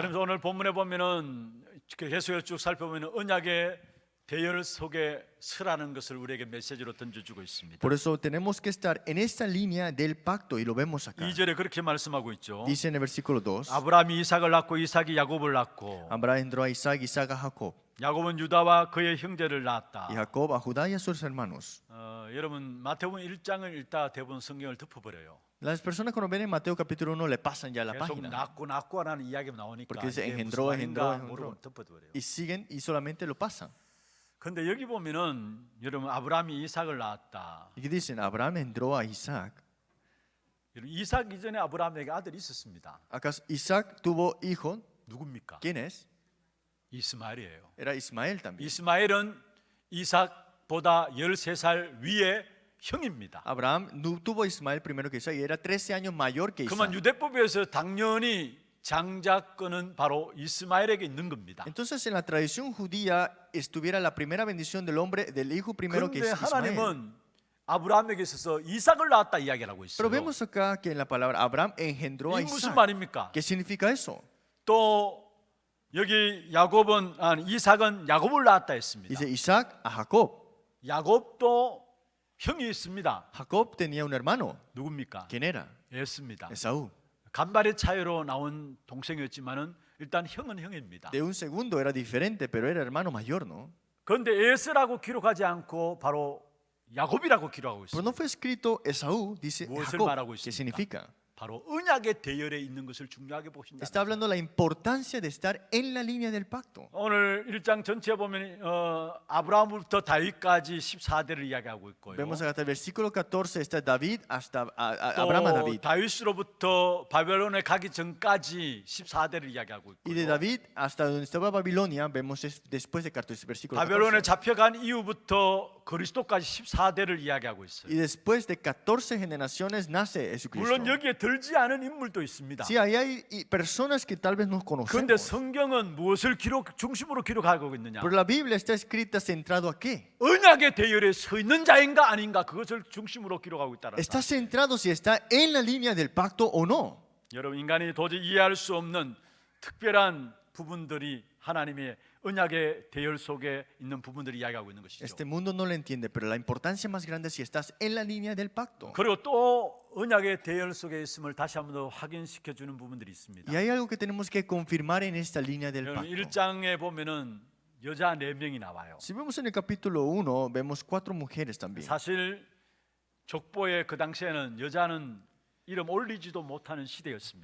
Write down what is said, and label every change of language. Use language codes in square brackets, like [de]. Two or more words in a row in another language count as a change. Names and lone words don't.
[ko] 그러면서 오늘 본문에 보면은 계속해서 쭉 살펴보면 언약의 대열 속에 서라는 것을 우리에게 메시지로 던져주고 있습니다. [es] Por eso tenemos que estar en esta línea del pacto y lo vemos acá. [ko] 2절에 그렇게 말씀하고 있죠. [es] Dice en el versículo 2, [ko] 아브라함이 이삭을 낳고 이삭이 야곱을 낳고 [es] Abraham entró a Isaac, Isaac a Jacob, [ko] 야곱은 유다와 그의 형제를 낳았다. [es] y Jacob a Judá y a sus hermanos. [ko] 여러분 마태복음 1장을 읽다 대부분 성경을 덮어버려요. [es] Las personas cuando ven en Mateo capítulo 1 le pasan ya la [ko] 계속 [es] página [ko] 낳고 하는 이야기가 나오니까 [es] Porque dice [ko] 이게 [es] engendró, [ko] 무슨 말인가 [es] engendró, [ko] 모르고 [es] engendró. [ko] 덮어버려요. [es] y siguen y solamente lo pasan. [ko] 그런데 여기 보면은 여러분 아브라함이 이삭을 낳았다. [es] Y que dicen, Abraham entró a Isaac. [ko] 여러분, 이삭 이전에 아브라함에게 아들이 있었습니다. [es] ¿Acaso Isaac tuvo hijo? [ko] 누굽니까? [es] ¿Quién es? [ko] 이스마엘이에요. [es] Era Ismael también. [ko] 이스마엘은 이삭보다 13살 위의 형입니다. [es] Abraham no tuvo Ismael primero que Isaac y era 13 años mayor que [ko] 그러면 [es] Isaac. [ko] 유대법에서 당연히 장자권은 바로 이스마엘에게 있는 겁니다. [es] Entonces en la tradición judía estuviera la primera bendición del hombre, del hijo primero que [ko] 그런데 [es] es Ismael. [ko] 하나님은 아브라함에게 있어서 이삭을 낳았다 이야기하고 있어요. [es] Pero vemos acá que en la palabra Abraham engendró a [ko] 이 무슨 [es] Isaac. [ko] 말입니까? [es] ¿Qué significa eso? [ko] 또 여기 이삭은 야곱을 낳았다 했습니다. [es] Dice Isaac a Jacob. [ko] 야곱도 형이 있습니다. [es] Jacob tenía un hermano. [ko] 누굽니까? [es] ¿Quién era? [ko] 에스입니다. [es] Esaú. [ko] 간발의 차이로 나온 동생이었지만은 일단 형은 형입니다. [es] De un segundo era diferente, pero era hermano mayor, ¿no? [ko] 그런데 에스라고 기록하지 않고 바로 야곱이라고 기록하고 [es] Pero no [ko] 있습니다. [es] fue escrito Esaú, dice [ko] 무엇을 [es] Jacob. [ko] 말하고 [es] ¿Qué [ko] 있습니까? [es] significa? [ko] 바로 언약의 대열에 있는 것을 중요하게 보신다. [es] Está hablando de la importancia de estar en la línea del pacto. [ko] 오늘 1장 전체에 보면 아브라함부터 다윗까지 14대를 이야기하고 있고요. [es] Vemos hasta el versículo 14 está David hasta Abraham a [ko] 또 [es] David. [ko] 다윗으로부터 바벨론에 가기 전까지 14대를 이야기하고 [es] Y de [ko] 있고요. [es] David hasta donde estaba Babilonia, vemos después de 14, versículo [ko] 바벨론에 [es] 14. [ko] 잡혀간 이후부터 그리스도까지 14대를 이야기하고 있어요. [es] Y después de 14 generaciones nace Jesucristo. [ko] 물론 여기에 들지 않은 인물도 있습니다. [es] Sí, ahí hay personas que tal vez no [ko] 그런데 [es] conocemos. [ko] 성경은 무엇을 중심으로 기록하고 있느냐? [es] Pero la Biblia está escrita centrado a qué? [ko] 언약의 대열에 서 있는 자인가 아닌가 그것을 중심으로 기록하고 있다는 [es] Está [ko] 것. [es] centrado si está en la línea del pacto o no. [ko] 여러분 인간이 도저히 이해할 수 없는 특별한 부분들이 하나님의 언약의 대열 속에 있는 부분들이 이야기하고 있는 것이죠. [es] Este mundo no lo entiende, pero la importancia más grande es si estás en la línea del pacto. [ko] 그리고 또 언약의 대열 속에 있음을 다시 한번 더 확인시켜 주는 부분들이 있습니다. [es] Y hay algo que tenemos que confirmar en esta línea del [ko] 여러분 [es] pacto. [ko] 1장에 보면은 여자 4명이 나와요. [es] Si vemos en el capítulo 1, vemos 4 mujeres también. [ko] 사실 족보에 그 당시에는 여자는 이름 올리지도 못하는 시대였습니다.